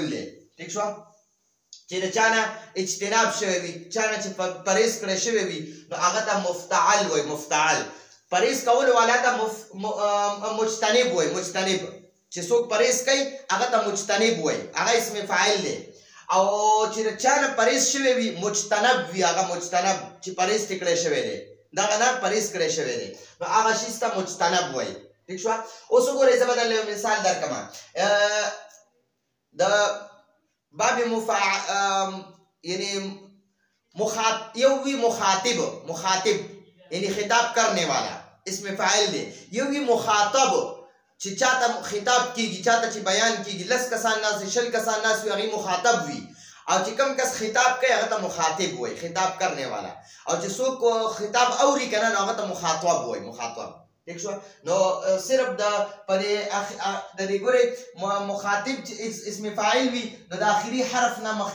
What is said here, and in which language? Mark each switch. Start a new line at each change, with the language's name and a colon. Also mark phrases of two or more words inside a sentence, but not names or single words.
Pashto: ده
Urdu: ٹھیک شو
Pashto: چې د چانه اجتناب شوی وي چانه چې پرهیز کړی شوی وي نو هغه ته مفتعل وای مفتعل پرهیز کول والا ته مجتنب وای مجتنب چې څوک پرهیز کوي هغه ته مجتنب وای هغه اسم فاعل دی او چې د چانه پرهیز شوی وي مجتنب وي هغه مجتنب چې پرهیز کړی شوی دی دغه نه پرهیز کړی شوی دی نو هغه شی ته مجتنب وای
Urdu: ٹھیک شو
Pashto: اوس وګورئ زه به درله مثال درکړم د باب یعنی مخاطب یعنی
Urdu: خطاب کرنے والا
Pashto: اسم فاعل دی یوی مخاطب چې چاته خطاب کیږي چاته چې بیان کیږي لس کسان ناس شل کسان ناس وي هغه مخاطب وي او چې کم کس خطاب کوي هغه ته مخاطب وای خطاب
Urdu: کرنے والا
Pashto: او چې څوک خطاب اوري کنه هغه ته مخاطب وای مخاطب
Urdu: ٹھیک شو
Pashto: نو صرف د پدې د دې ګوري مخاطب اسم فاعل وي نو د اخري حرف نه مخکي